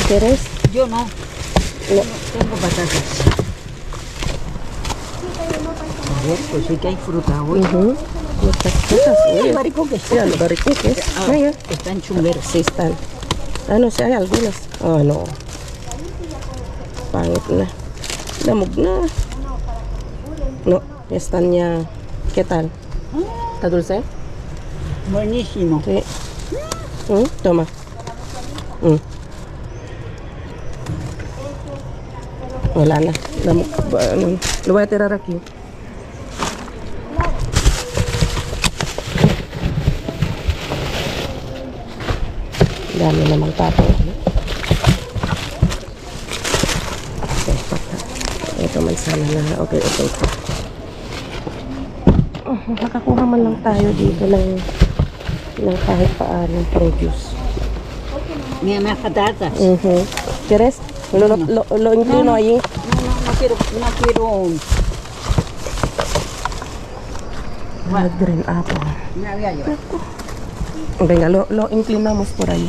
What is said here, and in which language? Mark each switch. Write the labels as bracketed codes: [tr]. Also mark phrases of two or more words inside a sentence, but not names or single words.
[es] ¿Quieres? Yo no. No. No tengo patatas. A ver, pues sí que hay fruta hoy. Muchas cosas. Uy, el baricoque. Mira, los baricoques. Mira. Están chungueros. Sí están. No sé, hay algunas. No. [tl] Pangit na. Damog na. [es] No, están ya. ¿Qué tal? ¿Está dulce? Buenísimo. Sí. Toma. [tl] Wala na. [es] Lo voy a tirar aquí. [tl] Dami namang tapo. Ito manzana na. Okay. Nakakuha man lang tayo dito ng kahit paanong produce. [es] Mira, más patatas. ¿Quieres? Lo inclino allí. No quiero. [en] Green apple. [es] Me había yo. Venga, lo inclinamos por ahí.